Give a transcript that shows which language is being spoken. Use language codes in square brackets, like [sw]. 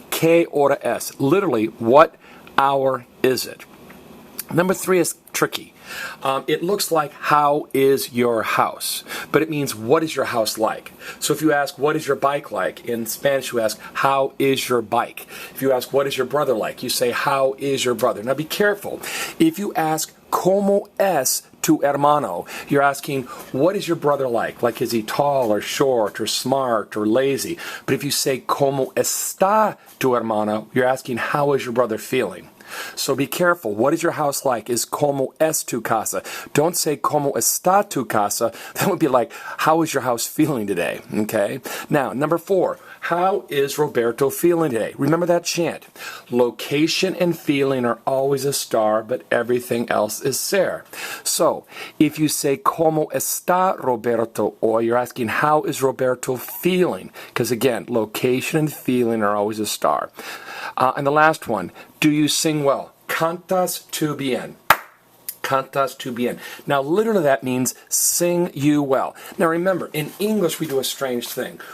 [es] ¿Qué hora es? [en] Literally, what hour is it? Number 3 is tricky. It looks like, how is your house? But it means, what is your house like? So if you ask, what is your bike like? In Spanish you ask, how is your bike? If you ask, what is your brother like? You say, how is your brother? Now be careful. If you ask, [es] ¿cómo es tu hermano? [en] You're asking, what is your brother like? Like, is he tall or short or smart or lazy? But if you say, [es] ¿cómo está tu hermano? [en] You're asking, how is your brother feeling? So be careful. What is your house like? Is [es] ¿cómo es tu casa? [en] Don't say [es] ¿cómo está tu casa? [en] That would be like, how is your house feeling today? Okay? Now, number 4. How is Roberto feeling today? Remember that chant. Location and feeling are always a star, but everything else is ser. So, if you say [es] ¿cómo está Roberto hoy? [en] You're asking, how is Roberto feeling? Because again, location and feeling are always a star. And the last one, do you sing well? [es] ¿Cantas tú bien? ¿Cantas tú bien? [en] Now, literally that means, sing you well. Now remember, in English we do a strange thing.